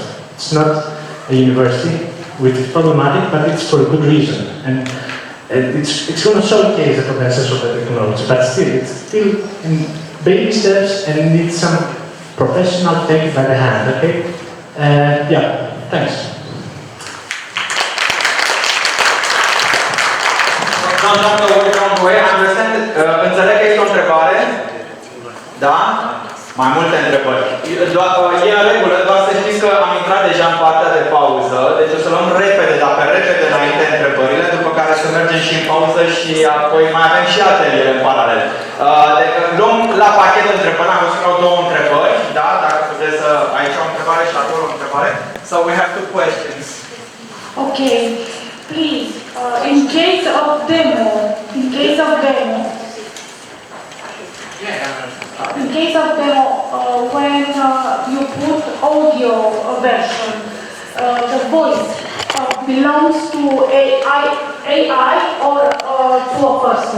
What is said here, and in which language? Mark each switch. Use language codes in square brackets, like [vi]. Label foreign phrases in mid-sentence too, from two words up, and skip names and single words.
[en] It's not a university, which is problematic, but it's for a good reason. And it's going to showcase the potential of the technology, but still, it's still in baby steps and needs some professional take by the hand, okay? Yeah, thanks. [ro] Înțeleg că este o întrebare. Da? Mai multe întrebări. E în regulă, doar să știți că am intrat deja în partea de pauză, deci o să luăm repede, dar pe repede înainte întrebările, după care să mergem și în pauză și apoi mai avem și ateliere în paralel. Deci luăm la pachet întrebări, am văzut că au două întrebări, da? Dacă puteți să... Aici o întrebare și acolo o întrebare. [en] So we have two questions. Okay, please, in case of demo, when you put audio version, the voice belongs to AI or to a person?